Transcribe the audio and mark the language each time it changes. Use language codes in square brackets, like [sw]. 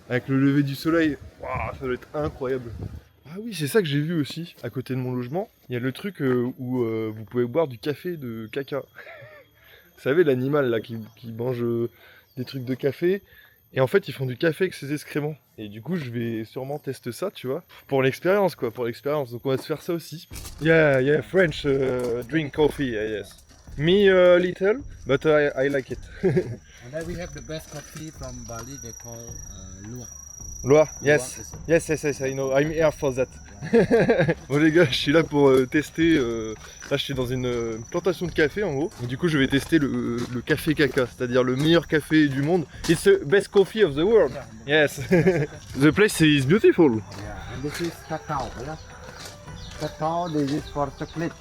[fr] Avec le lever du soleil, waouh, ça doit être incroyable. Ah oui, c'est ça que j'ai vu aussi, à côté de mon logement. Il y a le truc où vous pouvez boire du café de caca. Vous savez, l'animal là qui mange des trucs de café. Et en fait, ils font du café avec ses excréments. Et du coup, je vais sûrement tester ça, tu vois. Pour l'expérience, quoi, pour l'expérience. Donc on va se faire ça aussi. [en] Yeah, French drink coffee, yes. Me little, but I like it. And then we have the best coffee from Bali. They call Luwak. Loire, yes. Yes, I know. I'm here for that. [fr] Bon les gars, je suis là pour tester. Là, je suis dans une plantation de café en gros. Et du coup, je vais tester le café caca, c'est-à-dire le meilleur café du monde. [en] It's the best coffee of the world. Yes. The place is beautiful. Yeah, and this is cacao. Yeah? Cacao they use for chocolate.